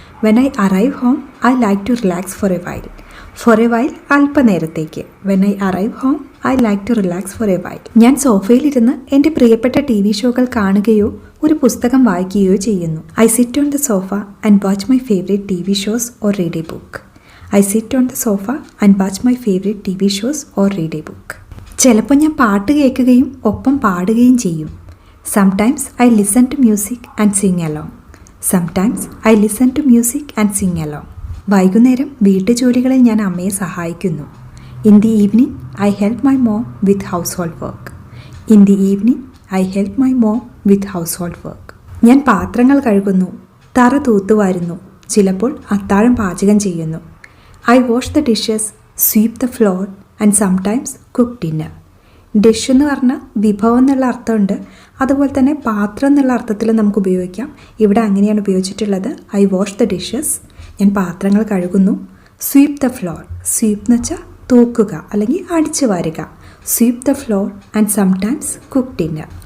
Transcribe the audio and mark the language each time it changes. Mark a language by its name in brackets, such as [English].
[English] When I arrive home I like to relax for a while. For a while [Malayalam] അല്പനേരത്തേക്ക്. [English] When I arrive home I like to relax for a while. [Malayalam] ഞാൻ സോഫയിലിരുന്ന് എൻ്റെ പ്രിയപ്പെട്ട TV ഷോകൾ കാണുകയോ ഒരു പുസ്തകം വായിക്കുകയോ ചെയ്യുന്നു. [English] I sit on the sofa and watch my favourite TV shows or read a book. I sit on the sofa and watch my favorite TV shows or read a book. [Malayalam] ചിലപ്പോൾ ഞാൻ പാട്ട് കേൾക്കുകയും ഒപ്പം പാടുകയും ചെയ്യും. [English] Sometimes I listen to music and sing along. Sometimes I listen to music and sing along. [Malayalam] വൈകുന്നേരം വീട്ടുജോലികളിൽ ഞാൻ അമ്മയെ സഹായിക്കുന്നു. [English] In the evening I help my mom with household work. In the evening I help my mom with household work. [Malayalam] ഞാൻ പാത്രങ്ങൾ കഴുകുന്നു, തറ തൂത്തുവാരുന്നു, ചിലപ്പോൾ അത്താഴം പാചകം ചെയ്യുന്നു. [English] I wash the dishes, sweep the floor and sometimes cook dinner. [Malayalam] Dish എന്ന് പറഞ്ഞാൽ വിഭവം എന്നുള്ള അർത്ഥമുണ്ട്. അതുപോലെ തന്നെ പാത്രം എന്നുള്ള അർത്ഥത്തിൽ നമുക്ക് ഉപയോഗിക്കാം. ഇവിടെ അങ്ങനെയാണ് ഉപയോഗിച്ചിട്ടുള്ളത്. [English] I wash the dishes, [Malayalam] ഞാൻ പാത്രങ്ങൾ കഴുകുന്നു. [English] sweep the floor, [Malayalam] സ്വീപ്പ് എന്ന് വെച്ചാൽ തൂക്കുക അല്ലെങ്കിൽ അടിച്ചു വാരുക. [English] Sweep the floor and sometimes cook dinner.